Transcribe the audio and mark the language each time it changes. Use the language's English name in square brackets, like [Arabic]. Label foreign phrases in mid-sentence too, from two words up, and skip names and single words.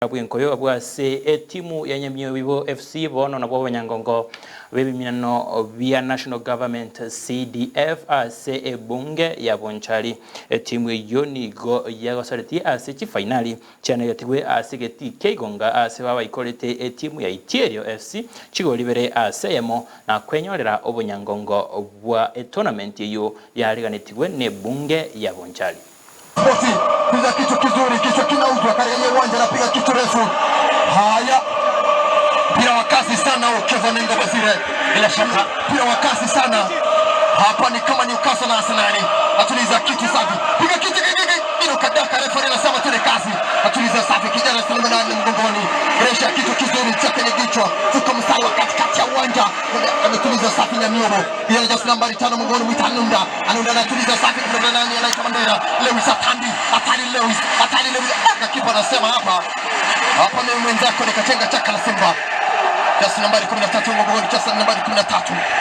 [Gusii] Abwenkoyo abwase timu ya Nyamiobibo FC bono na bwo Nyangongo bebiminano via National Government CDF ase bunge ya Bonchari timu yonigo yagosoreti ase chi finali cyane yatigwe ase geti Keigonga ase baba ikorete timu ya Itierio FC chigolibere ase yemo na kwenyorera obunyangongo bwa tournament yo yariganitigwe ne bunge ya Bonchari. [Swahili] Piga kichwa kizuri, kichwa kinauzwa katika uwanja, anapiga kichwa refu. Haya, mpira wa kasi sana Kevin Ndobazire, bila shaka mpira wa kasi sana hapa, ni kama Newcastle na Arsenal. Atuliza kitu safi, piga kichwa kile kadaka, refa anasema tule kasi, atuliza safi, kijana Suleiman mgongoni, resha kichwa kizuri chake ni kichwa, tuko mstari wa katikati ya uwanja, ametuliza safi na miobo, yeye just nambari 5 mgongoni, Mwitanunda anatuliza safi, kuna nani anaitwa Mandera, Lewis Atari Lewis kipa anasema hapa ni mwenzako, ni katenga chaka la Simba, just nambari 13 mgongoni, just nambari 13.